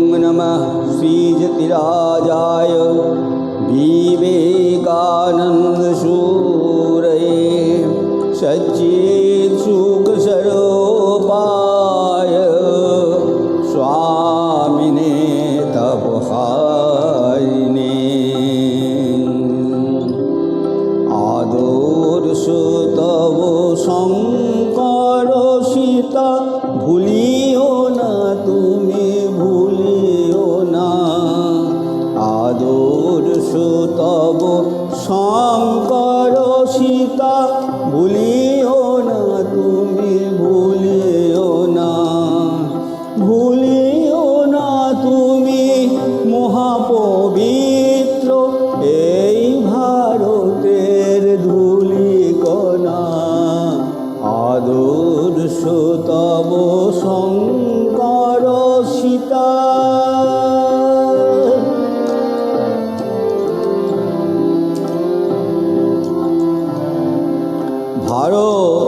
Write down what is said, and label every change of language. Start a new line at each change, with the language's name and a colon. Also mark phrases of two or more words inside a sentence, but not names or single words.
Sanskrit: नमः श्रीजतिराजाय विवेकानन्दसूरये सच्चित्सुखस्वरूपाय स्वामिने तपहारिणे
Bangla: আদর্শ তব শঙ্কর সীতা ভুলিও না তুমি ভুলিও না আদর্শ তব শঙ্কর সীতা ভুলিও না তুমি ভুলিও না ভুলিও না তুমি महापवित्र এই ভারতের ধূলিকণা আদর্শ তব শঙ্কর সীতা ভারত